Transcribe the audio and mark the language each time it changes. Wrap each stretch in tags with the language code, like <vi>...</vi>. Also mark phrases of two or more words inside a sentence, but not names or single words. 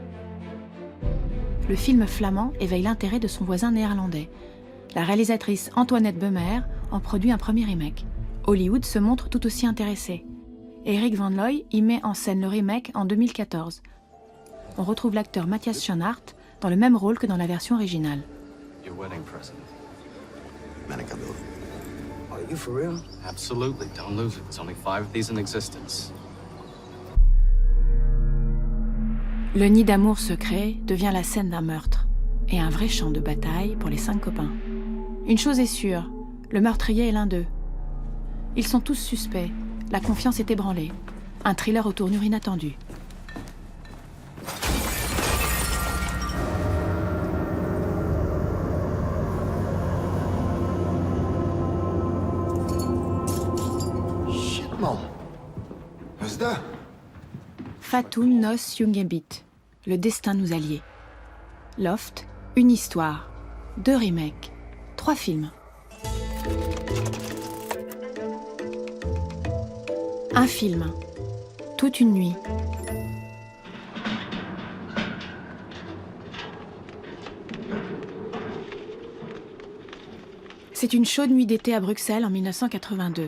<fr>Le film flamand éveille l'intérêt de son voisin néerlandais. La réalisatrice Antoinette Beumer en produit un premier remake. Hollywood se montre tout aussi intéressé. Eric Van Looy y met en scène le remake en 2014. On retrouve l'acteur Matthias Schoenaerts dans le même rôle que dans la version originale.</fr> <en>Your wedding present.</en> <nl>Mijn cadeau.</nl> <en>Are you for real? Absolutely. Don't lose it. There's only 5 of these in existence.</en> <fr>Le nid d'amour secret devient la scène d'un meurtre et un vrai champ de bataille pour les 5 copains. Une chose est sûre, le meurtrier est l'un d'eux. Ils sont tous suspects, la confiance est ébranlée. Un thriller aux tournures inattendues.</fr> <en>Shit, man.</en> <nl>Wat is dat? Fatoun Nos Jungebit,</nl> <fr>le destin nous allie. Loft, une histoire, 2 remakes, 3 films. Un film, toute une nuit. C'est une chaude nuit d'été à Bruxelles en 1982.</fr>